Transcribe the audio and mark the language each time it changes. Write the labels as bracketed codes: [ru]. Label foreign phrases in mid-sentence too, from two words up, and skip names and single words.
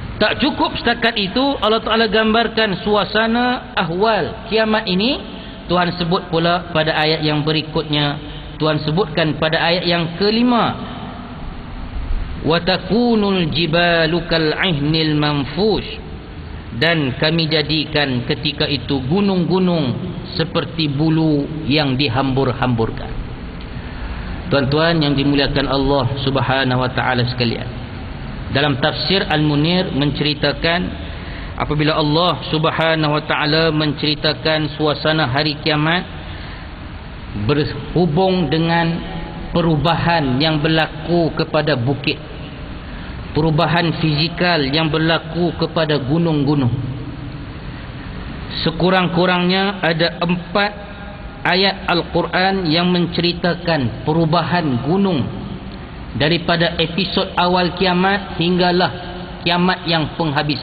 [ms] Tak cukup setakat itu, Allah Ta'ala gambarkan suasana ahwal kiamat ini. Tuhan sebut pula pada ayat yang berikutnya, Tuhan sebutkan pada ayat yang kelima, [ar] وتكون الجبال كالعهن المنفوش, [ms] dan kami jadikan ketika itu gunung-gunung seperti bulu yang dihambur-hamburkan. Tuan-tuan yang dimuliakan Allah [ar] سبحانه وتعالى [ms] sekalian, dalam tafsir Al-Munir menceritakan apabila Allah [ar] سبحانه وتعالى [ms] menceritakan suasana hari kiamat berhubung dengan perubahan yang berlaku kepada bukit, perubahan fizikal yang berlaku kepada gunung-gunung. Sekurang-kurangnya ada 4 ayat Al-Quran yang menceritakan perubahan gunung daripada episod awal kiamat hinggalah kiamat yang penghabisan.